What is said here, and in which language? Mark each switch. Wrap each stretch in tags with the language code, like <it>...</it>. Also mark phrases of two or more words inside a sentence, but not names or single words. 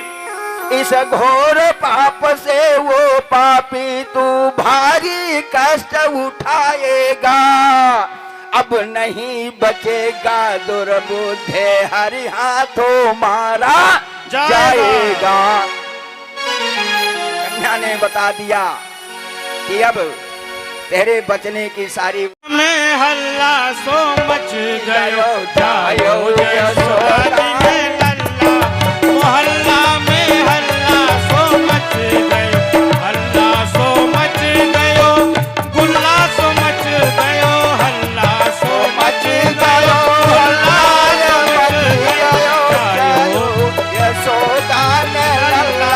<hi>इस घोर पाप से वो पापी तू भारी कष्ट उठाएगा, अब नहीं बचेगा दुर्बुद्धे हरि हाथों मारा जाएगा। कन्या ने बता दिया कि अब तेरे बचने की सारी</hi> <bra>में हल्ला सो मच गयो, जायो यशोदा में लल्ला मोहल्ला में हल्ला सो मच गयो, हल्ला सो मच गयो, गुल्ला सो मच गयो, हल्ला सो मच गयो, हल्ला मच गयो, जायो यशोदा ने लल्ला</bra>